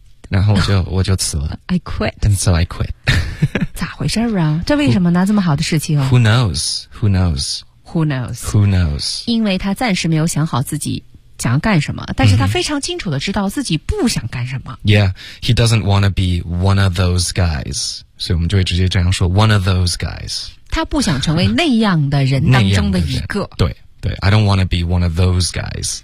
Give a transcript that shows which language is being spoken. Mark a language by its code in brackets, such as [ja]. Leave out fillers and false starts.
[zh] 然后我就辞了。 [en] I quit. And so I quit. [zh] 咋回事啊？这为什么呢？这么好的事情、哦、 [en] ？Who knows? Who knows? Who knows? Who knows? [zh] 因为他暂时没有想好自己想要干什么，但是他非常清楚的知道自己不想干什么。 Mm-hmm. [en] Yeah, he doesn't want to be one of those guys. [zh] 所以我们就会直接这样说 ， [en] one of those guys. [zh] 他不想成为那样的人当中的一个。对。对 [en] ，I don't want to be one of those guys.